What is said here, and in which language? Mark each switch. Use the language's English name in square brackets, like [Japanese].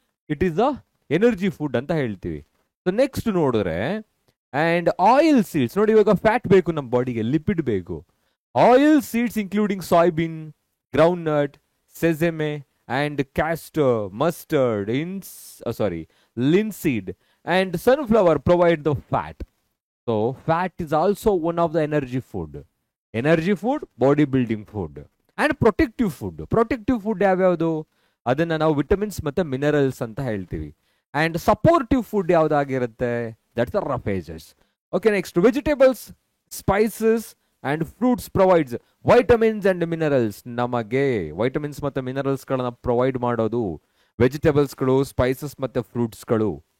[English] it is a energy food [Kannada] ಅಂತ ಹೇಳ್ತೀವಿ. [English] So next ನೋಡಿದ್ರೆ and oil seeds. [Kannada] ನೋಡಿ, ಇವಾಗ ಫ್ಯಾಟ್ ಬೇಕು ನಮ್ಮ ಬಾಡಿಗೆ, ಲಿಪಿಡ್ ಬೇಕು. [English] Oil seeds including soybean, groundnut, sesame and castor, mustard, linseed and sunflower provide the fat. So fat is also one of the energy food, body building food and protective food ಯಾವ್ಯಾವುದು? [Kannada] ಅದನ್ನ ನಾವು vitamins ಮತ್ತೆ minerals ಅಂತ ಹೇಳ್ತೀವಿ. And supportive food ಯಾವ್ದಾಗಿರುತ್ತೆ? [English] That's the roughages. Okay, next vegetables, spices and fruits provides vitamins and minerals. [Kannada] ನಮಗೆ vitamins ಮತ್ತೆ minerals ಗಳನ್ನ provide ಮಾಡೋದು ವೆಜಿಟೇಬಲ್ಸ್ಗಳು, ಸ್ಪೈಸಸ್ ಮತ್ತೆ ಫ್ರೂಟ್ಸ್ಗಳು.